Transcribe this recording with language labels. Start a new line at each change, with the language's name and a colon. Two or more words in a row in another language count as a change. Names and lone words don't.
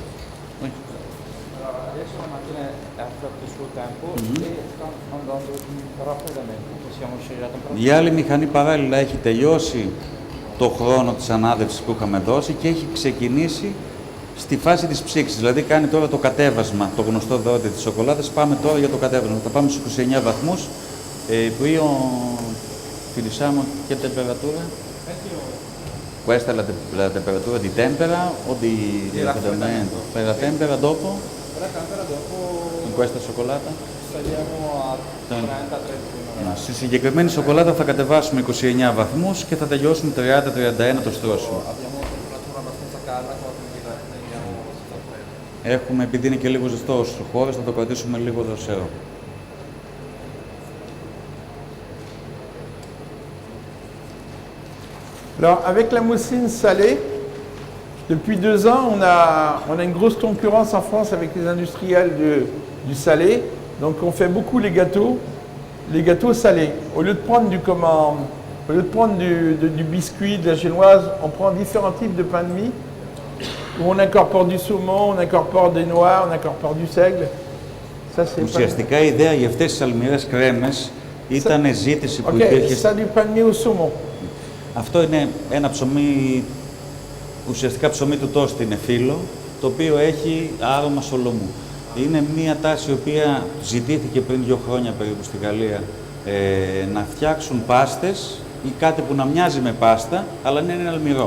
Greek: Η άλλη μηχανή παράλληλα έχει τελειώσει το χρόνο της ανάδευσης που είχαμε δώσει και έχει ξεκινήσει στη φάση της ψήξης, δηλαδή κάνει τώρα το κατέβασμα, το γνωστό δόντι της σοκολάτας. Πάμε τώρα για το κατέβασμα. Θα πάμε στους 29 βαθμούς,
Italian: utilizzamo che temperatura? Questa è la temperatura di tempera o di raffreddamento? Per la tempera dopo? Per la tempera dopo In questa cioccolata? saliamo a 30-31.
Greek: Στη συγκεκριμένη σοκολάτα θα κατεβάσουμε 29 βαθμούς και θα τελειώσουμε 30-31 το στρώσιμο.
Italian: Abbiamo una temperatura abbastanza calda, quindi teniamo abbastanza freddo.
Greek: Έχουμε, επειδή είναι και λίγο ζεστό ο χώρος, θα το κρατήσουμε λίγο δροσερό.
French: Alors, avec la mousseline salée, depuis 2 ans, on a une grosse concurrence en France avec les industriels du salé. Donc, on fait beaucoup les gâteaux les gâteaux salés. Au lieu de prendre au lieu de prendre du biscuit, de la génoise, on prend différents types de pain de mie où on incorpore du saumon, on incorpore des noix, on incorpore du seigle. Ça, c'est
Greek: Ουσιαστικά η ιδέα για αυτές τις αλμυρές κρέμες ήταν ζήτηση που Ok, υπήρχε.
French: ça du pain de mie au saumon.
Greek: Αυτό είναι ένα ψωμί, ουσιαστικά ψωμί του τόστη είναι φύλλο, το οποίο έχει άρωμα σολομού. Είναι μια τάση η οποία ζητήθηκε πριν 2 χρόνια περίπου στη Γαλλία να φτιάξουν πάστες ή κάτι που να μοιάζει με πάστα, αλλά να είναι αλμυρό.